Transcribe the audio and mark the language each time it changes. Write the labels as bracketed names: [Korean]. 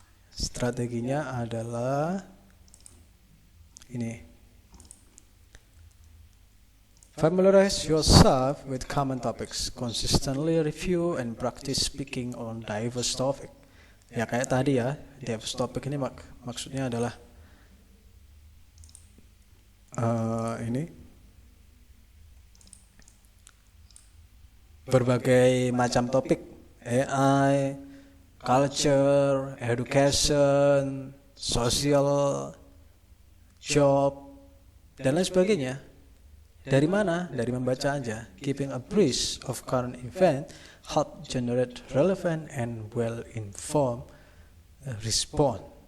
[Indonesian] Strateginya adalah ini. [English] Familiarize yourself with common topics. Consistently review and practice speaking on diverse topic. [Indonesian] Ya kayak tadi ya, diverse topic ini maksudnya adalah ini berbagai macam topik, AI, culture, education, social, job, dan lain sebagainya. Dari mana? Dari membaca aja. [English] Keeping abreast of current event help generate relevant and well-informed response.